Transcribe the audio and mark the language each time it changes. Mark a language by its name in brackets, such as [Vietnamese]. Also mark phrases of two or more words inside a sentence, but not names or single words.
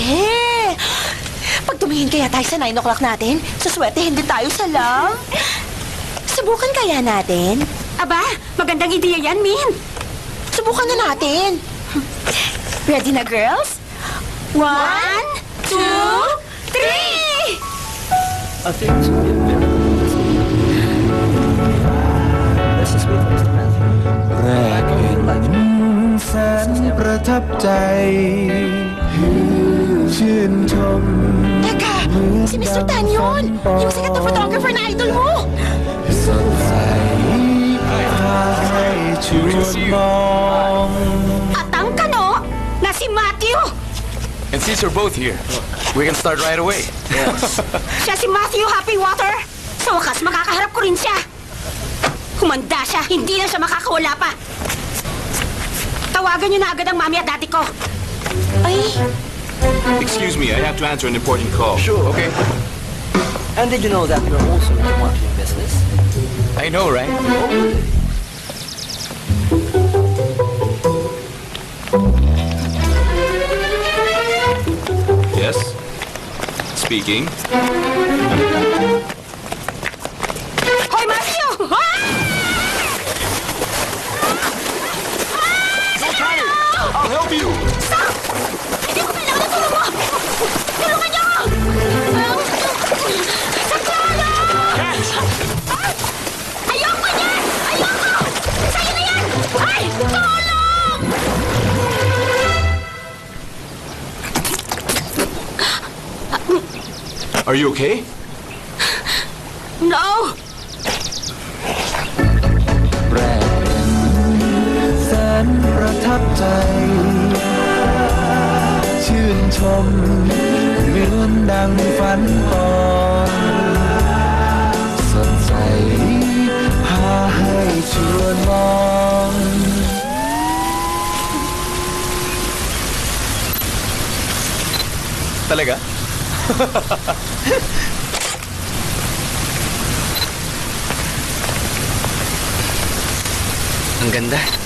[Filipino] Pag tumingin kaya tayo sa 9 o'clock natin, sa swerte hindi tayo salang. Subukan kaya natin? Aba, magandang ideya yan, Min. Subukan na natin. Ready na, girls? 1, 2, 3! [Thai] แรกเห็นแสนประทับใจชื่นชม [Filipino] Teka, si Mr. Tan yun! Yung sikat na photographer na idol mo! [Thai] สดใสพาให้ชวนมอง [Filipino] At ang kano na si Matthew. [English] And since you're both here, we can start right away. [Filipino] Siya si Matthew Happywater. Sa wakas, makakaharap ko rin siya. Humanda siya, hindi na siya makakawala pa. Tawagan niyo na agad ang mami at daddy ko. Ay, [English] Excuse me, I have to answer an important call. Sure, okay. And did you know that you're also in the marketing business? I know, right? Yes? Speaking. [Filipino] Hoy, Matthew! [English] I'll help you! Stop! [Filipino] Hindi ko kailangan ng tulong mo! Tulungan niyo ako! Saklolo! Ayoko niyan! Ayoko! Sa'yo na yan! Ay! Tulong! [English] Are you okay? No! [Thai] แรกเห็นแสนประทับใจ ชื่นชมเหมือนดังฝันก่อนสดใสพาให้ชวนมอง [Filipino] Talaga? Ang ganda.